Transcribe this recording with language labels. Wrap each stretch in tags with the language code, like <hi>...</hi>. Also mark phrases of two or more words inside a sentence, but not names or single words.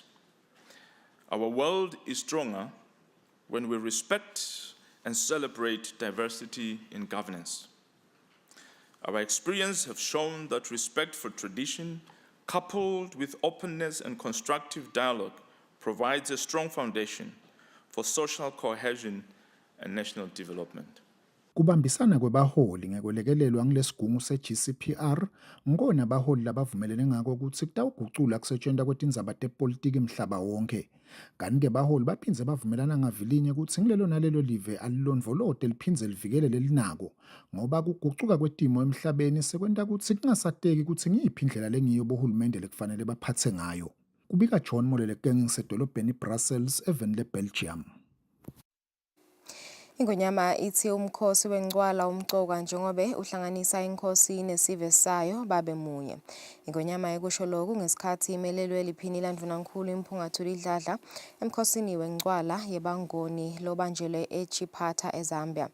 <en>Our world is stronger when we respect and celebrate diversity in governance. Our experience has shown that respect for tradition, coupled with openness and constructive dialogue, provides a strong foundation for social cohesion and national development.</en> <ss>Kubambisana kwebaholi ngekwelekelelwa ngilesigungu se-GCPR ngona baholi labavumelene ngako ukuthi kutawugucula kusetshenziswa kwetindzaba tepolitiki emhlaba wonke. Kanti-ke baholi baphindze bavumelana ngavilinye ukuthi ngilelo nalelo live alilondvolote liphindze livikele lelinako ngoba kugucuka kwetimo emhlabeni sekwenta ukuthi kungasateki ukuthi ngiyiphi indlela lengiyo bohulumende lekufanele baphathe ngayo. Kubika John Molele ngisedolobheni Brussels even leBelgium. Ingonyama ithi umkhosi wengcwala umcoka njengobe uhlanganisa inkosi nesive sayo babe munye. Ingonyama ekusho lokhu ngesikhathi imelelwe liphini landvunankulu imphungathuli idladla emkhosini wengcwala yebangoni lobanjelwe eChipata eZambia.</ss>